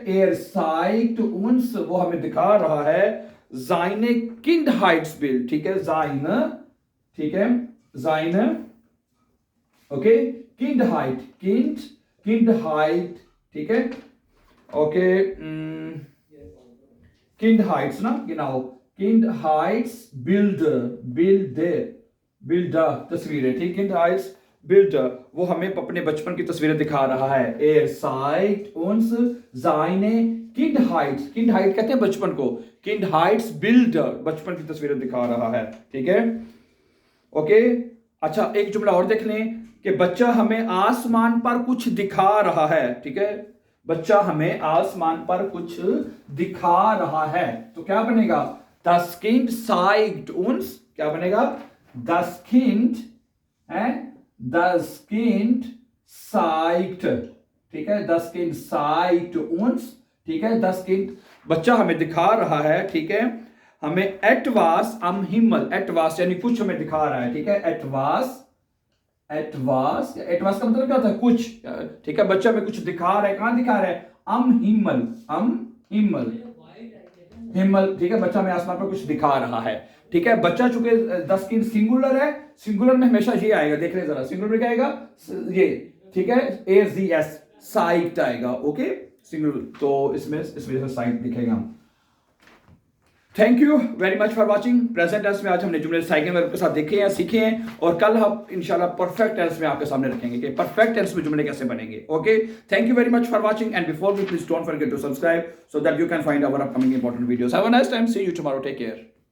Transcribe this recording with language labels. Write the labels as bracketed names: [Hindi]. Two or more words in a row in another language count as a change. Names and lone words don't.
[German] er zeigt uns, [Hindi] वो हमें दिखा रहा है [German] seine Kindheitsbild, [Hindi] ठीक है, seine, ठीक है, [German] seine, ओके, Kindheit, Kindheit, [Hindi] ठीक है, ओके, Kindheits, ना, [German] genau, Bilder, [Hindi] तस्वीरें, ठीक, Kindheitsbilder, वो हमें अपने बचपन की तस्वीरें दिखा रहा है। [German] Er zeigt uns seine Kindheit [Hindi] कहते हैं बचपन को, Kindheitsbilder, बचपन की तस्वीरें दिखा रहा है, ठीक है, ओके। अच्छा, एक जुमला और देख लें कि बच्चा हमें आसमान पर कुछ दिखा रहा है, ठीक है, बच्चा हमें आसमान पर कुछ दिखा रहा है, तो क्या बनेगा? [German] Das Kind zeigt uns, [Hindi] क्या बनेगा? [German] Das Kind है, das Kind zeigt, [Hindi] ठीक है, [German] das Kind zeigt uns, [Hindi] ठीक है, [German] das Kind, [Hindi] बच्चा हमें दिखा रहा है, ठीक है, हमें [German] etwas am Himmel, [Hindi] etwas यानी कुछ हमें दिखा रहा है, ठीक है, etwas का मतलब क्या होता है? कुछ, ठीक है, बच्चा हमें कुछ दिखा रहा है, कहां दिखा रहा है? [German] am Himmel, [Hindi] ठीक है, बच्चा हमें आसमान पर कुछ दिखा रहा है, ठीक है। बच्चा चूंकि 10 की सिंगुलर है, सिंगुलर में हमेशा ये आएगा, देख रहे जरा, सिंगुलर में क्या आएगा? ये, ठीक है, AZS, साइट आएगा, ओके, सिंगुलर, तो इसमें साइट दिखेगा। [English] thank you very much for watching. [Hindi] प्रेजेंट टेंस में आज हमने जुमले साइकिल वर्ब के साथ देखे हैं, सीखे हैं, और कल हम इंशाल्लाह [English] perfect tense [Hindi] में आपके सामने रखेंगे कि [English] perfect tense [Hindi] में जुमले कैसे बनेंगे। [English] okay, thank you very much for watching, and before we please don't forget to subscribe so that you can find our upcoming important videos. have a nice time, see you tomorrow, take care.